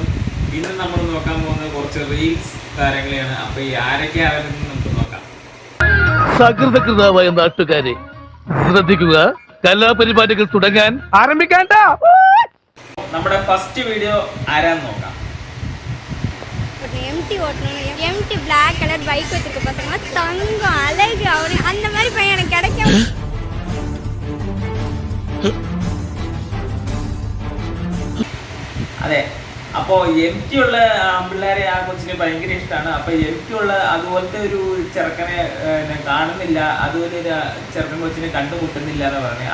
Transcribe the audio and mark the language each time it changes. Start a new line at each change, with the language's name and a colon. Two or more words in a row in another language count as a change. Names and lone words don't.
Malayalam: ഇന്ന് നമ്മൾ നോക്കാൻ പോകുന്നത് കുറച്ച് റീൽസ് താരങ്ങളെയാണ്. അപ്പൊ ഈ ആരൊക്കെയാണെന്ന് നമുക്ക് നോക്കാം. സകൃതകൃതാവായ നാട്ടുകാരെ ശ്രദ്ധിക്കുക, കലാപരിപാടികൾ തുടങ്ങാൻ ആരംഭിക്കാൻ. നമ്മുടെ ഫസ്റ്റ് വീഡിയോ ആരാന്ന് നോക്കാം.
Tamil: எம்டி
English: black colour bike
Tamil: வச்சிருக்க பசங்க தங்கம் அழகு அவரு அந்த மாதிரி பையன் எனக்கு கிடைக்கும்.
Malayalam: അതെ, അപ്പോൾ MT ഉള്ള പിള്ളേരെ ആ കൊച്ചിനെ ഭയങ്കര ഇഷ്ടമാണ്. അപ്പോൾ MT ഉള്ള അതുപോലത്തെ ഒരു ചെറുക്കനെ കാണുന്നില്ല, അതുപോലെ ഒരു ചെറുക്കൻ കൊച്ചിനെ കണ്ടുമുട്ടുന്നില്ല എന്ന് പറഞ്ഞത്.